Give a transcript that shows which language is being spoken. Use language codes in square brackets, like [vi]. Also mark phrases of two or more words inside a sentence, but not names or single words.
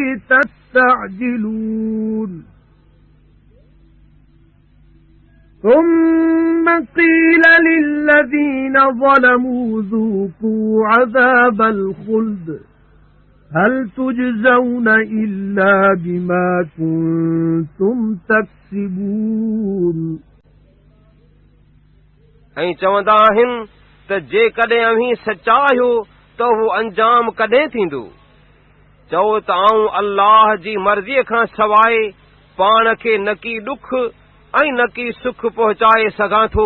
[ar] تستعجلون ثم قيل للذين ظلموا ذوقوا عذاب الخلد هل تجزون إلا بما كنتم تكسبون [sd] ऐं चवंदा आहिनि त जेकॾहिं अव्हीं सचा आहियो त हू अंजाम कॾहिं थींदो। चओ त आऊं अल्लाह जी मर्ज़ीअ खां सवाइ पाण खे न की ॾुख ऐं न की सुख पहुचाए सघां थो।